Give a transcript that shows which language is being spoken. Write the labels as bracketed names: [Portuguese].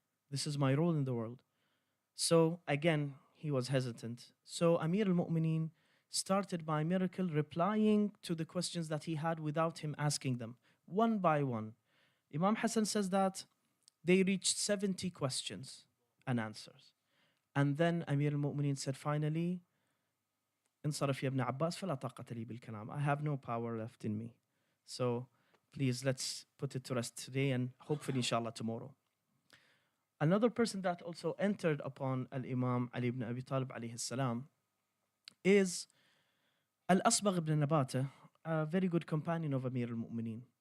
[English] This is my role in the world. So again, he was hesitant. So Amir al-Mu'mineen started by miracle replying to the questions that he had without him asking them, one by one. Imam Hassan says that they reached 70 questions and answers. And then Amir al-Mu'mineen said finally, [Arabic] انصرف يا ابن عباس فلا طاقة لي بالكلام. [English] I have no power left in me. So please let's put it to rest today and hopefully inshallah tomorrow. Another person that also entered upon Al-Imam Ali ibn Abi Talib alayhi salam is Al-Asbagh ibn Nabata, a very good companion of Amir al-Mu'mineen.